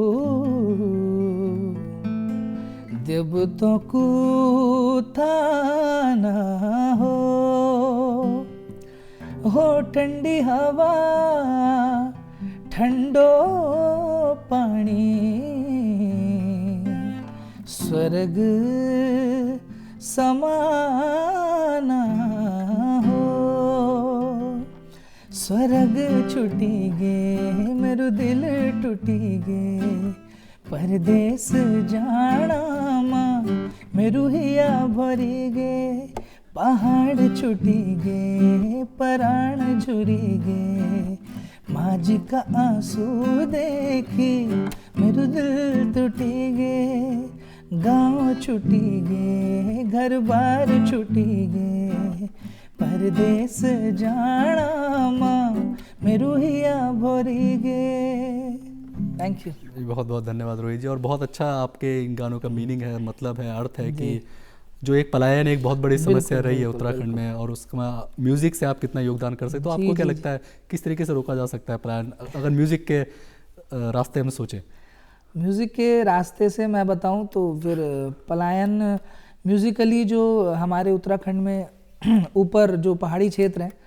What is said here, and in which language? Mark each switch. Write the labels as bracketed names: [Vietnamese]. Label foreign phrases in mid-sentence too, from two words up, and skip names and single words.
[Garhwali] जब तो कुथाना हो ठंडी हवा ठंडो पानी स्वर्ग समाना हो। स्वर्ग छुटी गे मेरू दिल टूटी गे, परदेस जाना माँ मेरू हिया भरी गे, पहाड़ छुटी गे पराण झुरी गे, माझी का आंसू देखी मेरू दिल टूटी गे, गाँव छुटी गे घर बार छुटी गे, परदेस जाना माँ मेरू हिया भरी गे। [English] Thank you. [Hindi] बहुत बहुत धन्यवाद रोहित जी। और बहुत अच्छा आपके इन गानों का मीनिंग है, मतलब है, अर्थ है कि जो एक पलायन एक बहुत बड़ी समस्या रही है उत्तराखंड में, और उसका म्यूज़िक से आप कितना योगदान कर सकते हो। तो आपको क्या लगता है किस तरीके से रोका जा सकता है पलायन, अगर म्यूज़िक के रास्ते हम सोचें? म्यूज़िक के रास्ते से मैं बताऊं तो फिर पलायन म्यूज़िकली जो हमारे उत्तराखंड में ऊपर जो पहाड़ी क्षेत्र है